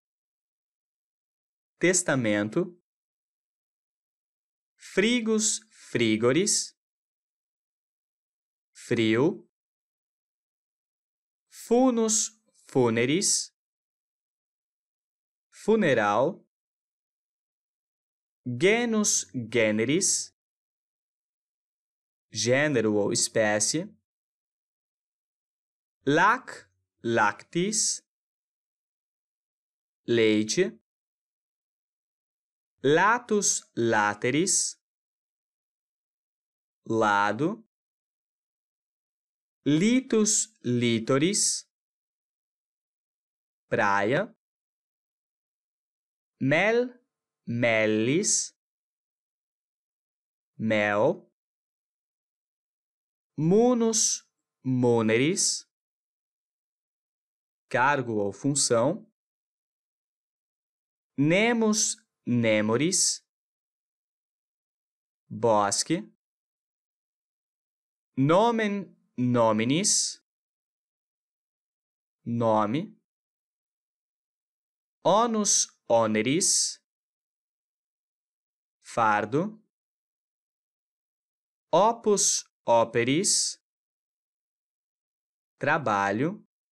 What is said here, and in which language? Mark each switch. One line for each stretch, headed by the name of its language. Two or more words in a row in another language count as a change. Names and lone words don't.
Latin: testamento, frigus frigoris, frio, funus funeris, funeral, genus generis,
Portuguese: gênero ou espécie,
Latin: lac lactis,
Portuguese: leite,
Latin: latus lateris, lado, litus litoris, praia, mel mellis, mel, munus muneris,
Portuguese: cargo ou função,
Latin: nemus nemoris, bosque, nomen nominis, nome, onus oneris, fardo, opus operis, trabalho,